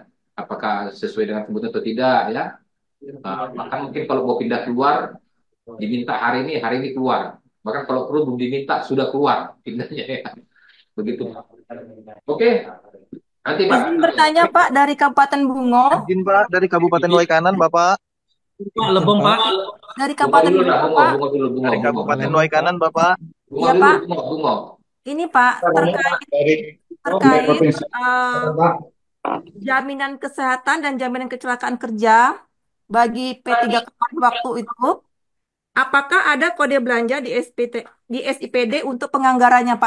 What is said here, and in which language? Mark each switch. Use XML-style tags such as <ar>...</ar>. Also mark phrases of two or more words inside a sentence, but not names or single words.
<id>Apakah sesuai dengan kebutuhan atau tidak ya. Bahkan mungkin kalau mau pindah keluar diminta hari ini keluar. Bahkan kalau perlu belum diminta sudah keluar pindahnya ya. Begitu. Oke, nanti Pak. Izin bertanya Pak dari Kabupaten Bungo. Izin Pak dari Kabupaten Waikanan Bapak. Pak, Lebong Pak. Dari Kabupaten Bungo dulu, Bungo Bungo, Pak. Bungo dulu, Bungo, Dari Bungo. Kabupaten Waikanan Bapak. Bungo Iya dulu, Pak. Bungo, Bungo. Ini Pak terkait jaminan kesehatan dan jaminan kecelakaan kerja bagi P3K waktu itu. Apakah ada kode belanja di di SIPD untuk penganggarannya Pak?</id>